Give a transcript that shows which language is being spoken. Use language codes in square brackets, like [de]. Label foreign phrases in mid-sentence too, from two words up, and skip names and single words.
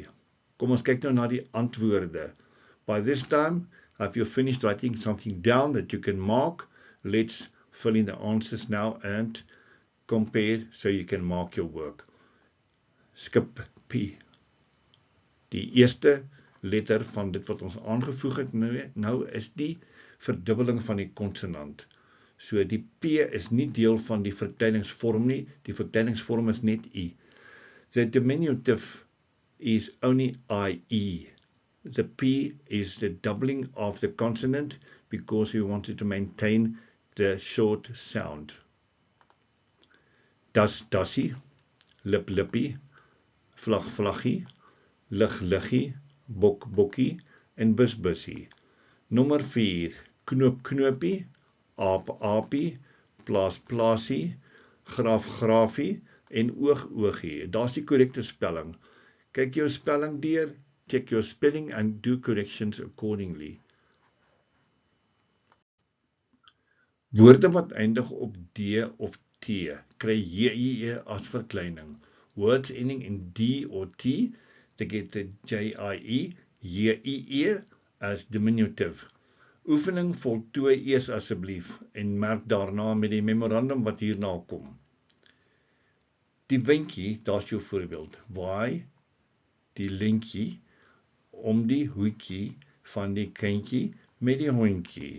[af] Kom ons kyk nou na die antwoorde. [en] By this time, have you finished writing something down that you can mark? Let's fill in the answers now and compare so you can mark your work. Skip P. [af] Die eerste letter van dit wat ons aangevoeg het nou is die verdubbeling van die konsonant. So die P is nie deel van die vertelingsvorm nie, die vertelingsvorm is net I. [en] The diminutive is only IE. The P is the doubling of the consonant because we wanted to maintain the short sound. [af] Das dassie, lip lippie, vlag vlaggie, lig liggie, bok bokkie en bus bussie. Nommer 4, knoop knoopie, aap aapie, plaas plaasie, graaf grafie en oog oogie. Daar's die korrekte spelling. Kyk jou spelling deur, [en] check your spelling and do corrections accordingly. [af] Woorde wat eindig op D of T, kry JIE as verkleining. [en] Words ending in D or T, they get the JIE, JIE as diminutive. [af] Oefening voltooi eers asseblief en merk daarna met die memorandum wat hierna kom. Die windjie, daar's jou voorbeeld. Waai die lintjie om die hoedjie van die kindjie met die hondjie.